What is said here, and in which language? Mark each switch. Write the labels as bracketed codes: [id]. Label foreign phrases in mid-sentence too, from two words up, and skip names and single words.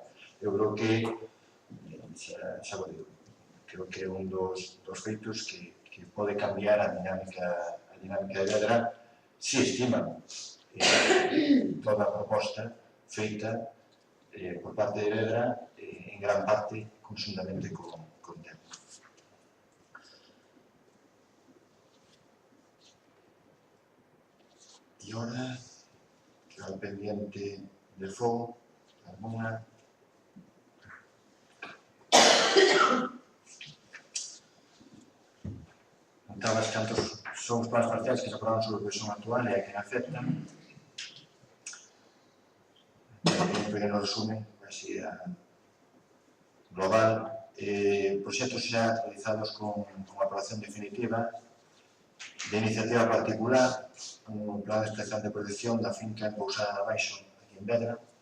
[gl] Eu creo que, xa vos digo, creo que é un dos feitos que pode cambiar a dinámica de Vedra, se estiman toda a proposta feita por parte de Vedra, en gran parte conjuntamente con TEU. [es] Y ahora queda pendiente del fuego, alguna. [gl] Contabas cantos son os [es] planes parciales [gl] que se aprobaron sobre a versión actual e a quen aceptan. Un pequeno resumen, así global, proxectos xa realizados con aprobación definitiva de iniciativa particular, un plan especial de protección da finca en Pousada de Baixo, aquí en Vedra,